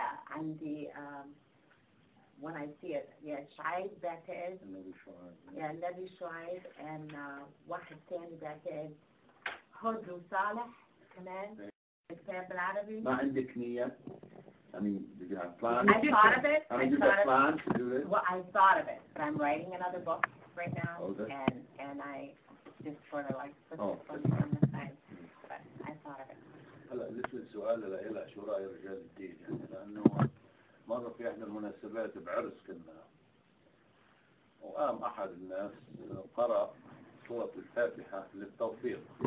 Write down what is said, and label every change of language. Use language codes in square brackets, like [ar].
[ar] عندي [en] when I see it [ar] شعيب بعتقد النبي شعيب and واحد ثاني بعتقد هود وصالح كمان الكتاب بالعربي. ما عندك نية؟ [en] I mean, did you have plans? I thought of it. I mean, you got plans to do this? Well, I thought of it, but I'm writing another book right now, Okay. and I just sort of like put this one on the side. But I thought of it. [ar] هلا لسه السؤال لإلها شو رأي رجال الدين يعني لأنه مرة في إحدى المناسبات بعرس كنا وقام أحد الناس قرأ سورة الفاتحة للتوفيق.